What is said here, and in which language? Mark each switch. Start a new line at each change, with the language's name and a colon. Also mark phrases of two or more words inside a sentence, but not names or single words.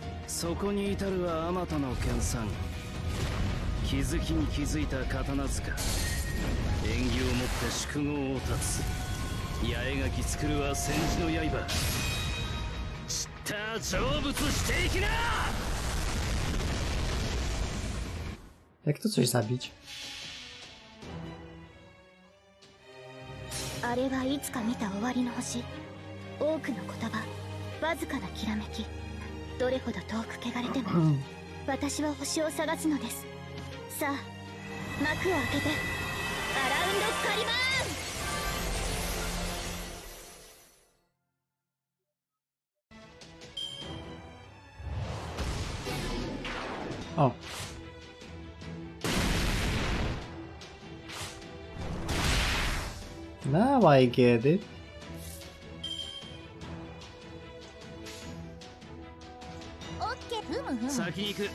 Japanese: そこに至るはあまたの研鑽。気づきに気づいた刀塚。縁起をもって宿業を断つ。八重垣作るは戦時の刃。散った成仏していきな。
Polish: Jak to coś zabić?
Japanese: あれはいつか見た終わりの星。多くの言葉、わずかなきらめき。どれほど遠く汚れても私は星を探すのです。さあ幕を開けてアラウンドカリバーン。
English: O. Now I get it.
Japanese: オッケー。ふむふむ。先に行く。